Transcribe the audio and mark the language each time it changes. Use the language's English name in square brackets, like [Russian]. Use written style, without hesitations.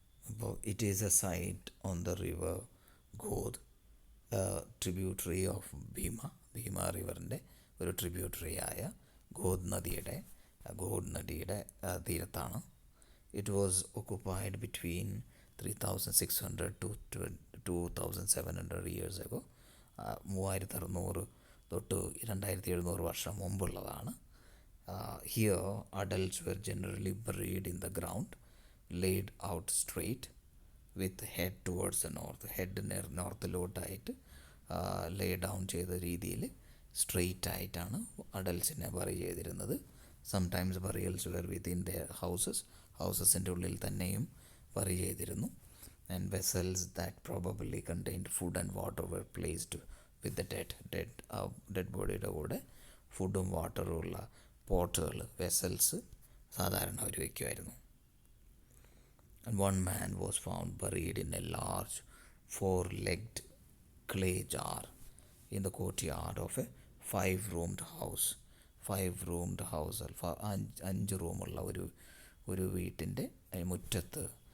[English] അപ്പോൾ it is a site on the river Ghod, tributary of Bhima [Malayalam] റിവറിൻ്റെ ഒരു tributary ആയ ഗോദ് നദിയുടെ തീരത്താണ്. [English] It was occupied between 3600 to 2700 years ago. [Malayalam] 3600 തൊട്ട് 2700 വർഷം മുമ്പുള്ളതാണ്. [English] Here adults were generally buried in the ground, laid out straight with head towards the north. [Malayalam] Head നോർത്തിലോട്ടായിട്ട് Leh down ചെയ്ത രീതിയിൽ straight ആയിട്ടാണ് അഡൽട്സിനെ bury ചെയ്തിരുന്നത്. [English] sometimes burials were within their [Malayalam] ഹൗസസിൻ്റെ ഉള്ളിൽ തന്നെയും bury ചെയ്തിരുന്നു. [English] and vessels that probably contained food and water were placed with the dead [Malayalam] ബോഡിയുടെ കൂടെ ഫുഡും വാട്ടറും ഉള്ള പോട്ടുകൾ, വെസൽസ് സാധാരണ അവർ വയ്ക്കുമായിരുന്നു. [English] And one man was found buried in a large 4-legged clay jar in the courtyard of a 5-roomed house. 5-roomed house, [Malayalam] 5 റൂമുള്ള ഒരു വീട്ടിൻ്റെ മുറ്റത്ത്